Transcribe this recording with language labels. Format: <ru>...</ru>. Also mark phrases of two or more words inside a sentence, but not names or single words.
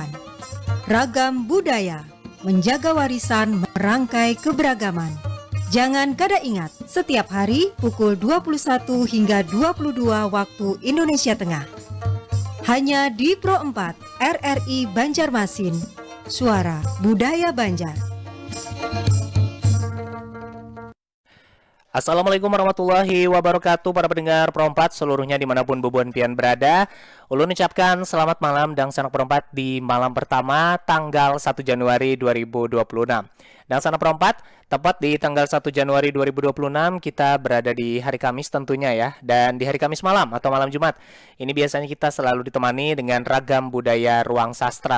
<id>Ragam budaya, menjaga warisan, merangkai keberagaman. Jangan kada ingat, setiap hari pukul 21 hingga 22 waktu Indonesia Tengah. Hanya di Pro 4 RRI Banjarmasin, Suara Budaya Banjar.</id> <ar>السلام عليكم ورحمة الله وبركاته</ar> <id>para pendengar Pro 4 seluruhnya dimanapun</id> <bjn>Bubuan Pian</bjn> <id>berada. Ulun ucapkan selamat malam dan sanak Pro 4 di malam pertama tanggal 1 Januari 2026. Dan sanak Pro 4 tepat di tanggal 1 Januari 2026 kita berada di hari Kamis tentunya ya. Dan di hari Kamis malam atau malam Jumat ini biasanya kita selalu ditemani dengan ragam budaya ruang sastra.</id>